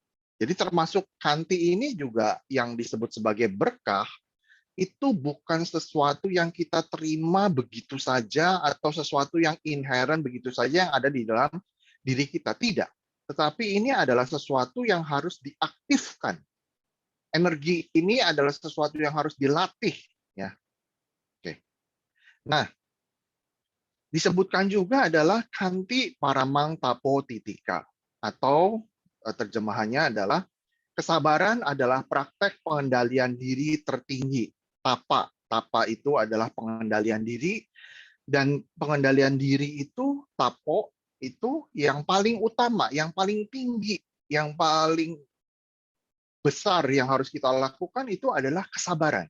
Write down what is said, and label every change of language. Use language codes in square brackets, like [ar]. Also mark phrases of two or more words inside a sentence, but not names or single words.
[id] Jadi termasuk khanti ini juga yang disebut sebagai berkah, itu bukan sesuatu yang kita terima begitu saja atau sesuatu yang inherent begitu saja yang ada di dalam diri kita. Tidak. Tetapi ini adalah sesuatu yang harus diaktifkan. Energi ini adalah sesuatu yang harus dilatih. Ya. Oke. Nah, disebutkan juga adalah [pi] kanti paramang tapo titika, [id] atau terjemahannya adalah kesabaran adalah praktek pengendalian diri tertinggi. Tapa, tapa itu adalah pengendalian diri, dan pengendalian diri itu tapo itu yang paling utama, yang paling tinggi, yang paling besar yang harus kita lakukan itu adalah kesabaran.